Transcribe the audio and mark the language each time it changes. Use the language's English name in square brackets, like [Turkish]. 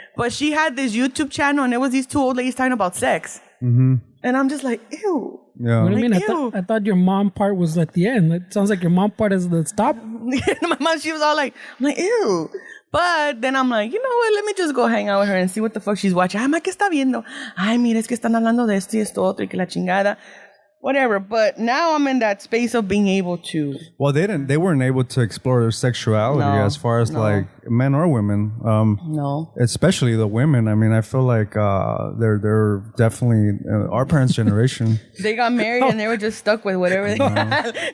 [English] But she had this YouTube channel and it was these two old ladies talking about sex. Mm-hmm. And I'm just like, ew. Yeah. What do you mean? Like, I thought your mom part was at the end. It sounds like your mom part is the stop. My mom, she was all like, I'm like, ew. But then I'm like, you know what? Let me just go hang out with her and see what the fuck she's watching. [Spanish] Ay, ma, ¿qué está viendo? Ay, mira, es que están hablando de esto y esto otro y que la chingada. [English] Whatever. But now I'm in that space of being able to. Well, they weren't able to explore their sexuality No, as far as no. like men or women. No. Especially the women. I mean, I feel like they're definitely our parents' generation. They got married and they were just stuck with whatever they had.